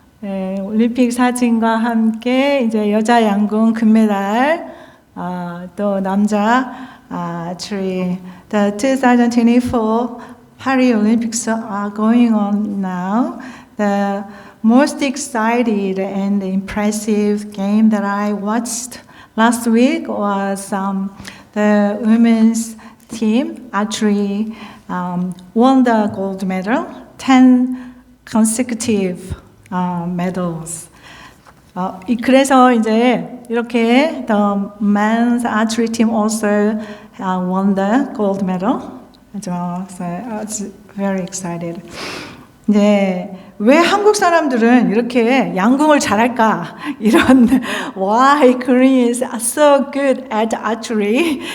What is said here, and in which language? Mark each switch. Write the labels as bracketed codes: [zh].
[ko] 네, 올림픽 사진과 함께 이제 여자 양궁 금메달, 또 남자 [en] the 2024 Paris Olympics are going on now. The most excited and impressive game that I watched last week was the women's team archery won the gold medal, 10 consecutive medals. [ko] 그래서 이제 이렇게 [en] the men's archery team also won the gold medal. So I was very excited. [ko] 이제 왜 한국 사람들은 이렇게 양궁을 잘할까? 이런 [en] Why Koreans are so good at archery?